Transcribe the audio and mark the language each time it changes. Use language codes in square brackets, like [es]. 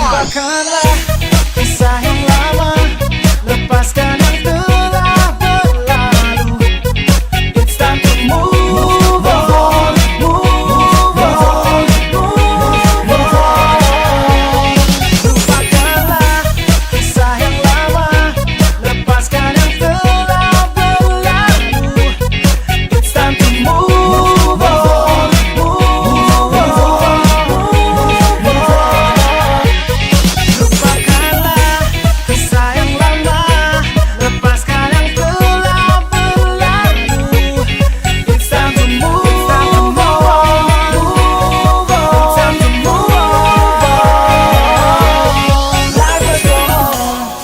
[id] Lupakanlah kisah yang lama, lepaskan yang telah berlalu. [en] It's time to move on, move on, move on. [id] Lupakanlah kisah yang lama, lepaskan yang telah berlalu. [en] It's time to move on, move on, move on. [id] Lupakanlah kisah yang lama, lepaskan yang telah berlalu. [en] It's time to move on, move on. It's time to move on. Life will go on.